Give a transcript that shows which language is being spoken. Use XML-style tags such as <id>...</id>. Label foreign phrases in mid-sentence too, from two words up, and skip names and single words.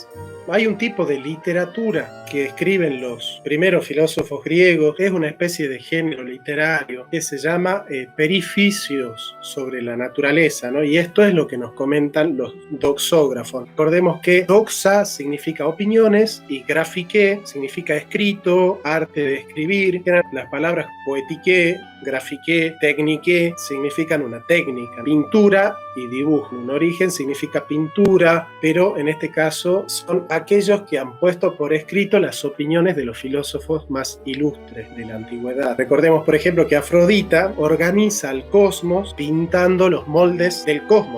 <es>Hay un tipo de literatura que escriben los primeros filósofos griegos, es una especie de género literario que se llama perifisios sobre la naturaleza, ¿no? Y esto es lo que nos comentan los doxógrafos. Recordemos que doxa significa opiniones y grafiqué significa escrito, arte de escribir. Las palabras poetiqué, grafiqué, techniqué significan una técnica, pintura y dibujo. Un origen significa pintura, pero en este caso son aquellos que han puesto por escrito las opiniones de los filósofos más ilustres de la antigüedad. Recordemos, por ejemplo, que Afrodita organiza el cosmos pintando los moldes del cosmos.</es>